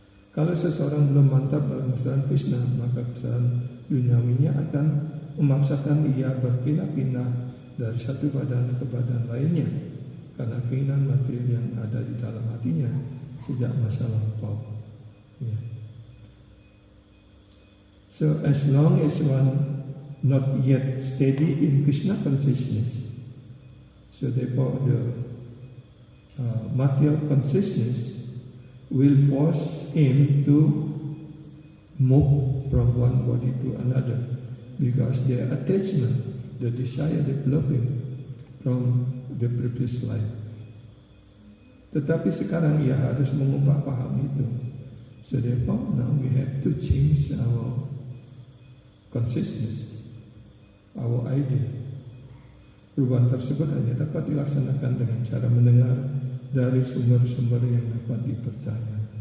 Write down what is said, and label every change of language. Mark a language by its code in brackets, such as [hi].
[id] Kalau seseorang belum mantap dalam kesadaran Krishna, maka kesadaran duniawinya akan memaksakan ia berpindah-pindah dari satu badan ke badan lainnya karena keinginan material yang ada di dalam hatinya sejak masa lampau. Ya. [en] So as long as one not yet steady in Krishna consciousness, so therefore the material consciousness will force him to move from one body to another because their attachment, the desire developing from the previous life. [id] Tetapi sekarang ia harus mengubah paham itu. [en] So therefore now we have to change our consciousness, our idea. [id] Perubahan tersebut hanya dapat dilaksanakan dengan cara mendengar dari sumber-sumber yang dapat dipercaya.